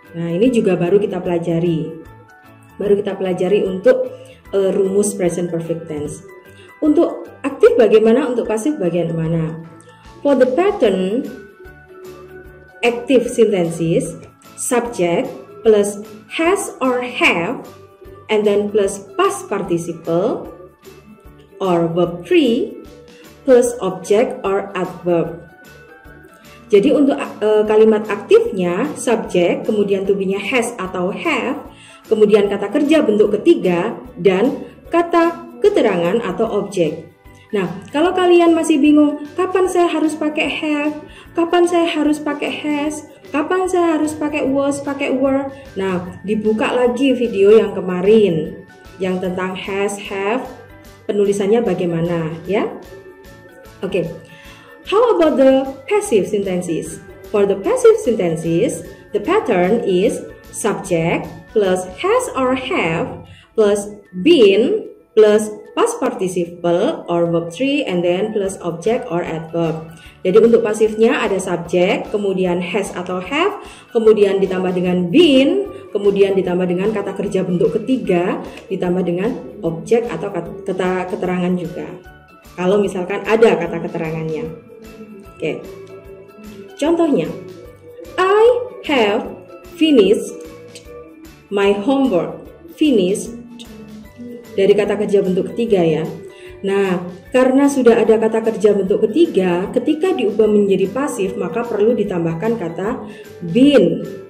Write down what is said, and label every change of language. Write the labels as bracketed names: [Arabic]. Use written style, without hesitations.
[Indonesian] Nah, ini juga baru kita pelajari. Untuk rumus present perfect tense. Untuk aktif bagaimana, untuk pasif bagaimana? [English] For the pattern active sentences, subject plus has or have and then plus past participle or verb 3 plus object or adverb. [Indonesian] Jadi untuk kalimat aktifnya subjek, kemudian to be-nya has atau have, kemudian kata kerja bentuk ketiga dan kata keterangan atau objek. Nah, kalau kalian masih bingung kapan saya harus pakai have, kapan saya harus pakai has, kapan saya harus pakai was, pakai were. Nah, dibuka lagi video yang kemarin yang tentang has, have, penulisannya bagaimana ya. Oke. [English] How about the passive sentences? For the passive sentences, the pattern is subject plus has or have plus been plus past participle or verb 3 and then plus object or adverb. [Indonesian] Jadi untuk pasifnya ada subject, kemudian has atau have, kemudian ditambah dengan been, kemudian ditambah dengan kata kerja bentuk ketiga, ditambah dengan objek atau kata keterangan juga. Kalau misalkan ada kata keterangannya. Oke. Contohnya, [English] I have finished my homework. [Indonesian] Finished dari kata kerja bentuk ketiga ya. Nah, karena sudah ada kata kerja bentuk ketiga, ketika diubah menjadi pasif maka perlu ditambahkan kata been.